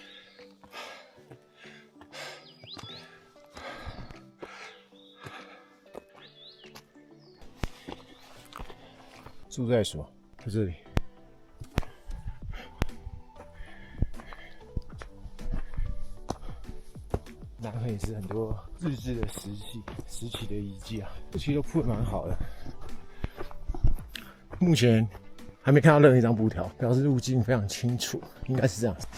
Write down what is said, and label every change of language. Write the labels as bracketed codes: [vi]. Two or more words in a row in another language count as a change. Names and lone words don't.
[zh] 住在所在這裡，南橫也是很多日治的時期的遺跡啊，這其實都鋪得蠻好的。目前還沒看到任何一張布條，表示路徑非常清楚，應該是這樣。